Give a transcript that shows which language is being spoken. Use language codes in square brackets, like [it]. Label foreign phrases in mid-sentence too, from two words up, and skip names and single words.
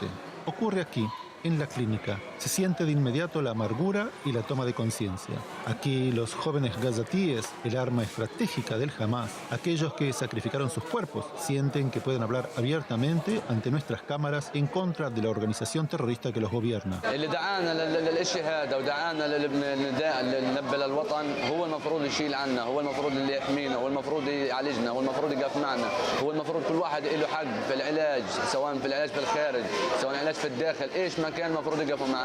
[es] Ocurre aquí, en la clínica. Se siente de inmediato la amargura y la toma de conciencia. Aquí los jóvenes gazatíes, el arma estratégica del Hamas, aquellos que sacrificaron sus cuerpos, sienten que pueden hablar abiertamente ante nuestras cámaras en contra de la organización terrorista que los gobierna. [ar] اللي دعانا للشهاده ودعانا للنداء للنبه للوطن هو المفروض يشيل عنا، هو المفروض اللي يحمينا، هو المفروض يعالجنا، هو المفروض يقف معنا، هو المفروض كل واحد له حق في العلاج، سواء في العلاج في الخارج، سواء العلاج في الداخل، ايش ما كان المفروض يقفوا معاه.